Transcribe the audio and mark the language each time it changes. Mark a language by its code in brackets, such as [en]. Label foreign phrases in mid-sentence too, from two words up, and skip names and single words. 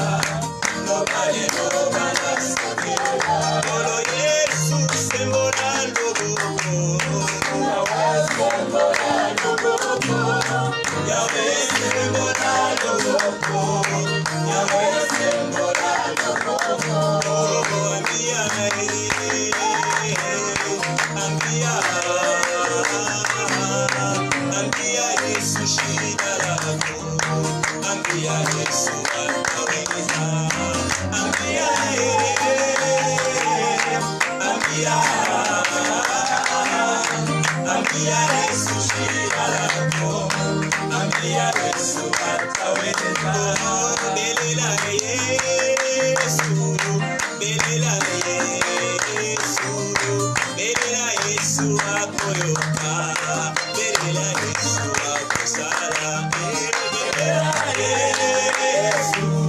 [ln] Lobali lobana sepera. Kolo Yesu sembola lobo. Yahweh sembola lobo. Yahweh sembola lobo. Yahweh sembola lobo. [sw] Ambia Yesu shida lako. Ambia Yesu ataweza. Ambia Yesu shida lako. Ambia Yesu ataweza. [ln] Belela Yesu. Belela Yesu. Belela Yesu akoyoka. Belela Yesu akosala. Belela Yesu.